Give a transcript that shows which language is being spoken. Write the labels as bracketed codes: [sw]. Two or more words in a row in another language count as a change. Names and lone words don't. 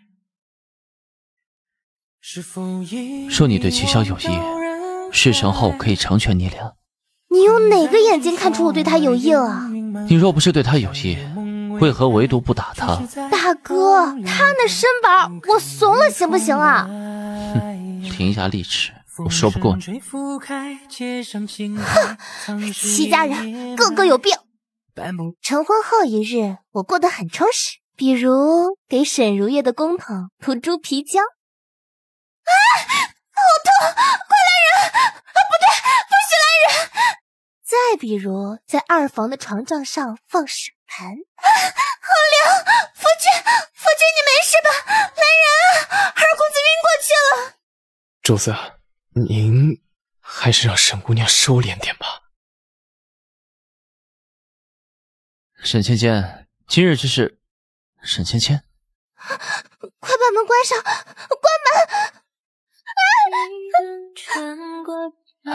[zh] 说你对齐萧有意，事成后可以成全你俩。你用哪个眼睛看出我对他有意了？你若不是对他有意，为何唯独不打他？大哥，他那身板我怂了行不行啊？哼，伶牙俐齿，我說不過你。哼，齊家人個個有病。成婚後一日，我過得很充實，比如給沈如月的公堂塗豬皮膠。啊，好痛！快來人！啊，不對，不許來人！再比如在二房的床帳上放水盤。啊，好涼！夫君，你沒事吧？來人啊！二公子暈過去了。主子，您還是讓沈姑娘收斂點吧。沈芊芊，今日之事，沈芊芊，快把門關上，關門！